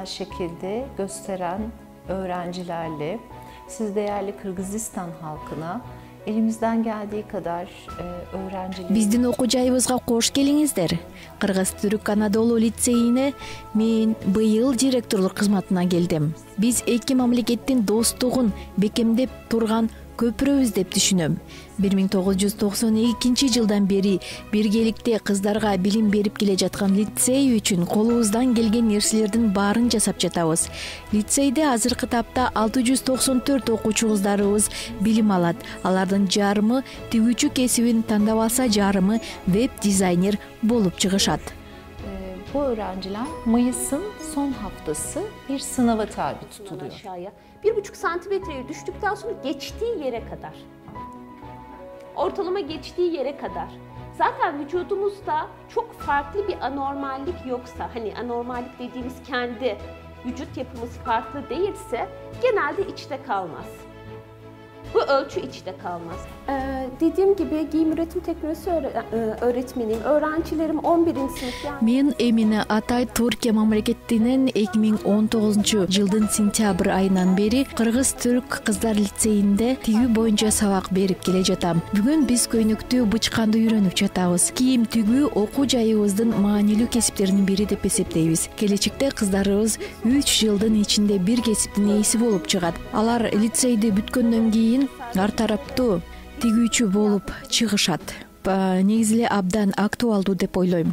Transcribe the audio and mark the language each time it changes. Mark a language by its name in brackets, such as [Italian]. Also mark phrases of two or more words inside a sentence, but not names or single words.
[Turkish] şekilde gösteren öğrencilerle siz değerli Kırgızistan halkına elimizden geldiği kadar öğrenciler... [Kyrgyz] Биздин окуу жайыбызга кош келиңиздер. Кыргыз-Түрк Анадолу лицейине мен быйыл директорлук кызматына келдим. Биз эки мамлекеттин достугун бекемдеп турган көпүрөбүз деп түшүнөм. 1992 жылдан бери биргеликте кыздарга билим берип келе жаткан лицей үчүн колубуздан келген нерселердин баарын жасап жатабыз. Лицейде азыркы тапта 694 окуучу кыздарыбыз билим алат. Алардын жарымы тигүүчү кесибин тандап алса, жарымы веб-дизайнер болуп чыгышат. [Turkish] Bu öğrenciler Mayıs'ın son haftası bir sınava tabi tutuluyor. Aşağıya 1,5 santimetreye düştükten sonra geçtiği yere kadar, ortalama geçtiği yere kadar. Zaten vücudumuzda çok farklı bir anormallik yoksa, hani anormallik dediğimiz kendi vücut yapımız farklı değilse genelde içte kalmaz. Bu ölçü içte kalmaz. Dediğim gibi giyim üretim teknolojisi öğretmeniyim. Öğrencilerim 11. sınıf yani. [Kyrgyz] Мен Эмине Атай Түркия мамлекетинен 2019 жылдын сентябрь айынан бери Кыргыз-Түрк кыздар лицейинде тигүү боюнча сабак берип келе жатам. Бүгүн биз көйнөктү бычканды үйрөнүп жатабыз. Кийим тигүү окуу жайыбыздын маанилүү кесиптеринин бири деп эсептейбиз. Келечекте кыздарыбыз 3 жылдын ичинде бир кесиптин ээси болуп чыгат. Алар лицейди бүткөндөн кийин ар тараптуу тигүүчү болуп чыгышат. Негизи эле абдан актуалдуу деп ойлойм.